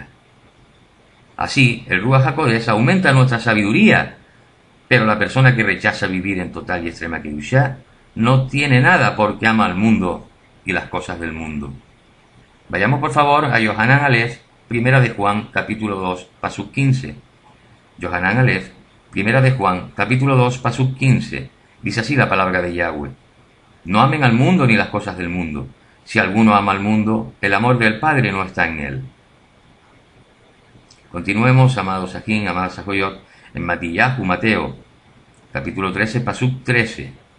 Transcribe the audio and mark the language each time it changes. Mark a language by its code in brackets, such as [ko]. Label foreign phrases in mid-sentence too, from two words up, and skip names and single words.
[es] Así, el [he] רוח הקודש [es] aumenta nuestra sabiduría, pero la persona que rechaza vivir en total y extrema Kedushá no tiene nada porque ama al mundo y las cosas del mundo. Vayamos por favor a Yohanan Aleph, Primera de Juan, capítulo 2, pasuk 15. Yohanan Aleph, Primera de Juan, capítulo 2, pasuk 15. Dice así la palabra de Yahweh. No amen al mundo ni las cosas del mundo. Si alguno ama al mundo, el amor del Padre no está en él. Continuemos, amados Sajín, amadas Sajoyot, en Matillahu, Mateo, capítulo 13, pasuk 13.